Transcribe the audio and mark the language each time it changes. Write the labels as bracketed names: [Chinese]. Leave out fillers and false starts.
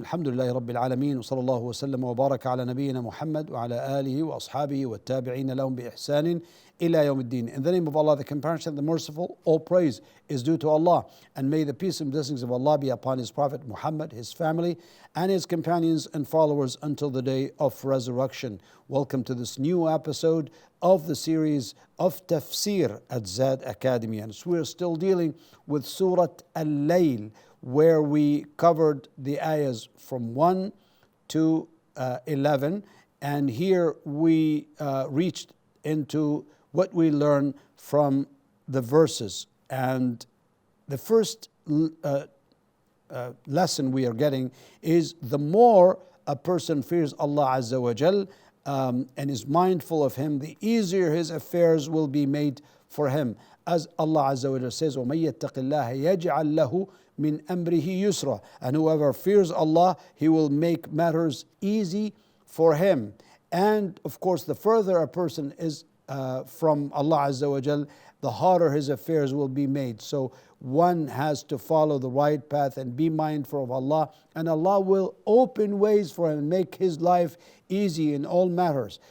[Arabic] الحمد لله رب العالمين، وصلى الله وسلم وبارك على نبينا محمد وعلى آله وأصحابه والتابعين لهم بإحسان إلى يوم الدين. [English] In the name of Allah, the Compassionate, the Merciful, all praise is due to Allah, and may the peace and blessings of Allah be upon His Prophet Muhammad, his family, and his companions and followers until the day of resurrection. Welcome to this new episode of the series of Tafsir at Zad Academy, and we're still dealing with Surah Al-Layl, where we covered the ayahs from 1 to 11, and here we reached into what we learn from the verses. And the first lesson we are getting is the more a person fears Allah Azza wa Jal and is mindful of Him, the easier his affairs will be made for him. As Allah Azza wa Jal says, [Arabic] وَمَن يَتَّقِ اللَّهَ يَجْعَل لَهُ مِنْ أَمْرِهِ يُسْرًا. [English] And whoever fears Allah, He will make matters easy for him. And of course, the further a person is from Allah Azza wa Jal, the harder his affairs will be made. So one has to follow the right path and be mindful of Allah, and Allah will open ways for him and make his life easy in all matters.